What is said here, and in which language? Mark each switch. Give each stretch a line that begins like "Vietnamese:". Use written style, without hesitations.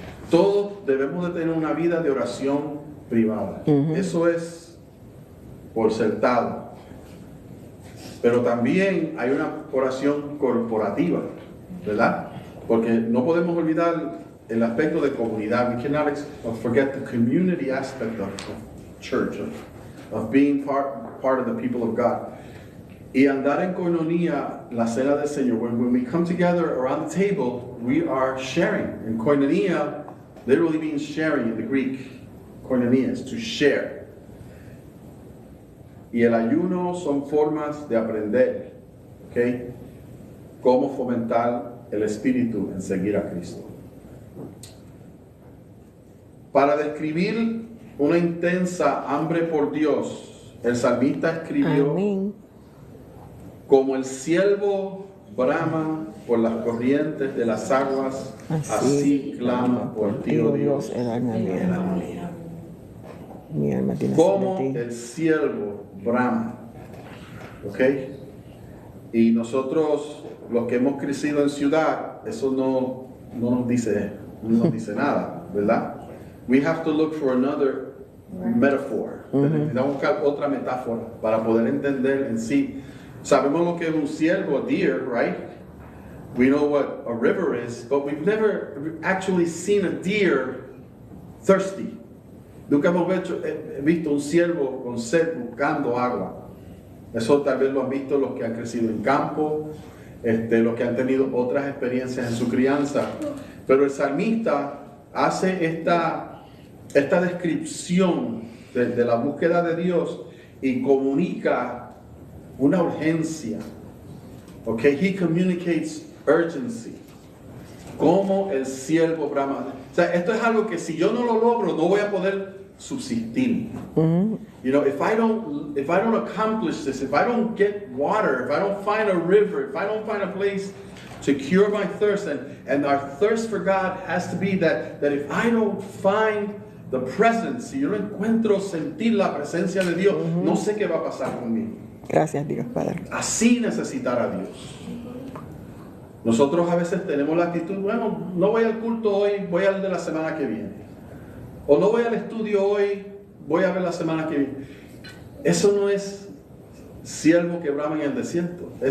Spanish: Todos debemos de tener una vida de oración privada. Eso es por sentado. Pero también hay una oración corporativa, ¿verdad? Porque no podemos olvidar el aspecto de comunidad.
English: We cannot forget the community aspect of church, of being part of the people of God.
Spanish: Y andar en koinonia, la cena del Señor.
English: When we come together around the table, we are sharing. And koinonia literally means sharing in the Greek. Koinonia is to share.
Spanish: Y el ayuno son formas de aprender, ¿ok? Cómo fomentar el espíritu en seguir a Cristo. Para describir una intensa hambre por Dios, el salmista escribió: Amén. Como el ciervo brama por las corrientes de las aguas, así clama por ti, oh Dios, el alma mía. Mi alma tiene como sed de ti. el ciervo brama. ¿Ok? Y nosotros, los que hemos crecido en ciudad, eso no nos dice nada, ¿verdad?
English: We have to look for another metaphor.
Spanish: Necesitamos buscar otra metáfora para poder entender en sí. Sabemos lo que es un ciervo,
English: a deer, right? We know what a river is, but we've never actually seen a deer thirsty.
Spanish: Nunca hemos visto un ciervo con sed buscando agua. Eso tal vez lo han visto los que han crecido en campo, los que han tenido otras experiencias en su crianza. Pero el salmista hace esta descripción de la búsqueda de Dios y comunica una urgencia.
English: Okay, he communicates urgency.
Spanish: Como el ciervo brama. O sea, esto es algo que si yo no lo logro, no voy a poder subsistir.
English: You know, if I don't accomplish this, if I don't get water, if I don't find a river, if I don't find a place to cure my thirst, and our thirst for God has to be that if I don't find the presence,
Spanish: si yo no encuentro sentir la presencia de Dios, no sé qué va a pasar conmigo. Gracias, Dios Padre. Así necesitar a Dios. Nosotros a veces tenemos la actitud, bueno, no voy al culto hoy, voy al de la semana que viene. O no voy al estudio hoy, voy a ver la semana que viene. Eso no es siervo que brama en el desierto.